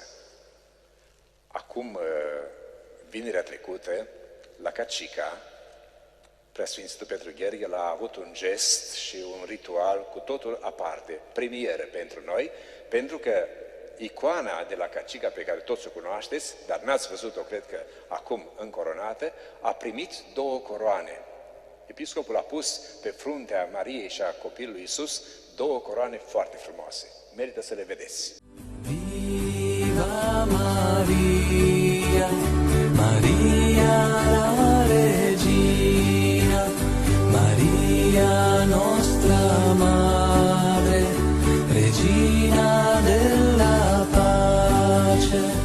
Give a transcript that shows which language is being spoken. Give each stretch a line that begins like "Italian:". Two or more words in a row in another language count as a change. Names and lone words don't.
Romanian: Acum, vinerea trecută, la Cacica, Preasfințitul Petru Gheorghe a avut un gest și un ritual cu totul aparte, premieră pentru noi, pentru că icoana de la Cacica, pe care toți o cunoașteți, dar n-ați văzut-o, cred că acum încoronată, a primit 2 coroane. Episcopul a pus pe fruntea Mariei și a copilului Iisus 2 coroane foarte frumoase. Merită să le vedeți.
Italian: Viva Maria, Maria la Regina, Maria nostra Madre, Regina della pace.